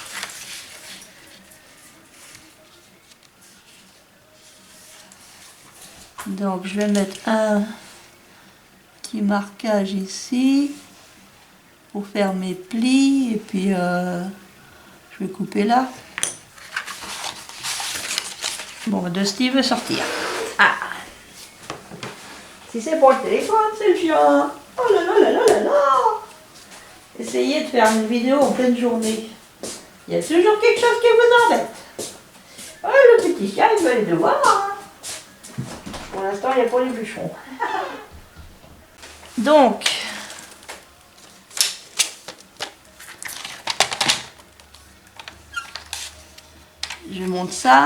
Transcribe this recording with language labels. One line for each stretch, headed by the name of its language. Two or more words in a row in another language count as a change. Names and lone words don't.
French: Donc je vais mettre un petit marquage ici pour faire mes plis, et puis je vais couper là. Bon, Dusty veut sortir. Ah, si c'est pour le téléphone, c'est le chien. Oh là là là là là là. Essayez de faire une vidéo en pleine journée. Il y a toujours quelque chose qui vous embête. Oh, le petit chien, il veut aller devoir. Hein. Pour l'instant, il n'y a pas les bûcherons. Donc, je monte ça.